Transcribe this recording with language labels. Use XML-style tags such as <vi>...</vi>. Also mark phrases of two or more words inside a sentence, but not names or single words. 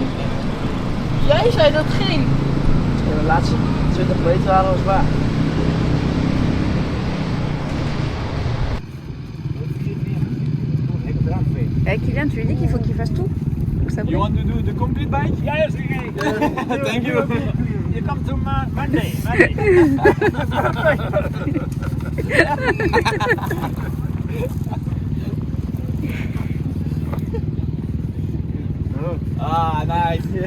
<nl>Jij zei dat ging. De laatste 20 meter waren we zwaar.</nl> <fr>Kylian, tu lui dis qu'il faut qu'il fasse tout pour que ça</fr> <en>You</en> <fr>brille.</fr> <en>want to do the complete bike? Yes, okay. Thank you. You come to Monday. Ah, nice.</en>